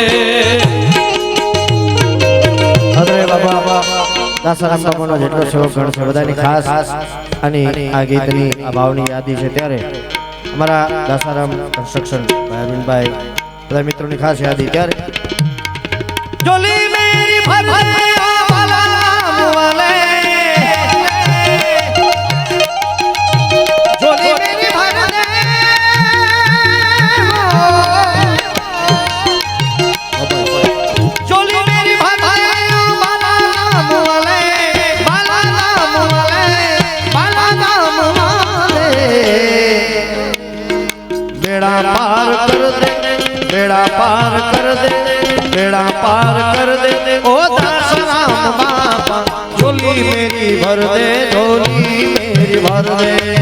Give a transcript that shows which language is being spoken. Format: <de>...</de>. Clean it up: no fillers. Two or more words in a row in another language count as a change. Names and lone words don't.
<gu>અરે બાબા દાસારામ બાપાનો જેટલો સેવક ગણ છે બધાની ખાસ અને આ ગીતની આ ભાવની યાદી છે ત્યારે અમારા દાસારામ કન્સ્ટ્રક્શન ભાઈ અરવિંદભાઈ બધા મિત્રોની ખાસ યાદી ત્યારે</gu> <hi>झोली मेरी भर दे वाला मुवाले झोली मेरी भर दे झोली मेरी भर दे वाला मुवाले बेड़ा पार कर दे बेड़ा पार कर दे बेड़ा पार कर दे ओ दासाराम बाबा झोली मेरी भर दे झोली मेरी भर दे</hi>